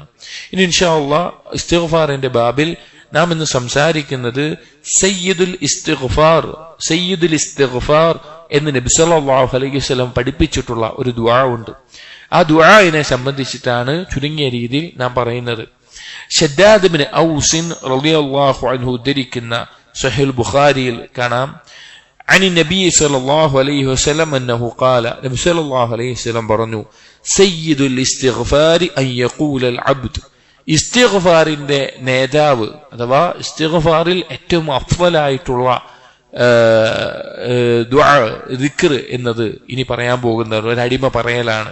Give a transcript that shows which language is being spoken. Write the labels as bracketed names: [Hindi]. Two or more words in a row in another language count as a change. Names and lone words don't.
[Malayalam] ഇനി [Arabic] إن شاء الله [Malayalam] ഇസ്തിഗ്ഫാറിന്റെ ബാബിൽ നാം ഇന്ന് സംസാരിക്കുന്നത് [Arabic] سيد الاستغفار [Malayalam] എന്ന് നബി [Arabic] صلى الله عليه وسلم [Malayalam] പഠിപ്പിച്ചിട്ടുള്ള ഒരു ദുആ ഉണ്ട്. ആ ദുആഇനെ സംബന്ധിച്ചിട്ടാണ് ചുരുങ്ങിയ രീതിയിൽ നാം പറയുന്നത്. ശദ്ദാദ് ഇബ്നു ഔസ് [Arabic] رضي الله عنه [Malayalam] ഉദ്ധരിക്കുന്ന സഹീഹ് ബുഖാരിയിൽ കാണാം, [Arabic] عن النبي صلى الله عليه وسلم أنه قال, [Malayalam] നബി [Arabic] صلى الله عليه وسلم [Malayalam] പറഞ്ഞു, [Arabic] سيد الاستغفار أن يقول العبد, [Malayalam] ഇസ്തിഗ്ഫാറിന്റെ നേതാവ് അഥവാ ഇസ്തിഗ്ഫാറിൽ ഏറ്റവും അഫ്ളലായിട്ടുള്ള ദുആ ദിക്ർ എന്നത് ഇനി പറയാൻ പോകുന്ന ഒരു അടിമ പറയലാണ്.